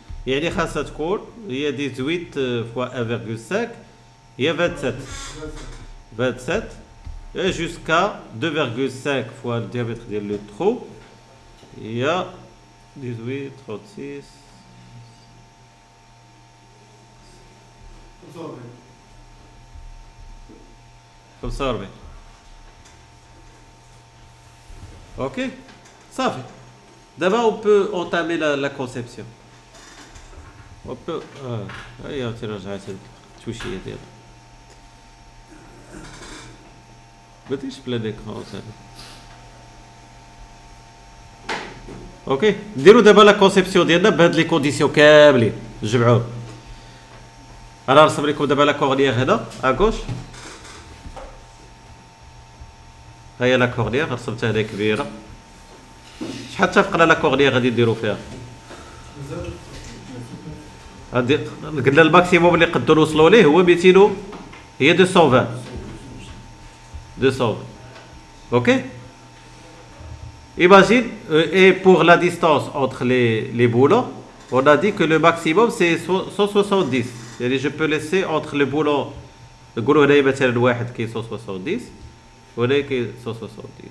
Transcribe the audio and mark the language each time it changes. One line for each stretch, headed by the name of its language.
Arabic: يعني خاصها تكون هي
French: 18 fois 1,5 هي 27 et jusqu'à 2,5 fois le diamètre du trou il y a 18 36 45. Ok, ça fait. D'abord on peut entamer la conception. On peut
Arabic: ترجع التوشيه ديالها بديش بلا ديكرون اوكي نديرو دابا لا كونسيبسيون ديالنا بهاد لي كونديسيون كاملين نجمعوهم. انا نرسم لكم دابا لا كورنيير هنا اغوش. ها هي لا كورنيير رسمتها هنا كبيره. شحال اتفقنا لا كورنيير غادي نديرو فيها؟ قلنا الماكسيموم اللي نقدروا نوصلوا ليه هو 200 هي 220.
French: Ok? Imagine, et pour la distance entre les boulons, on a dit que le maximum c'est 170. C'est-à-dire je peux laisser entre les boulons,
Arabic: نقولوا هنايا مثلا واحد كاين 170
French: وهنا كاين 170.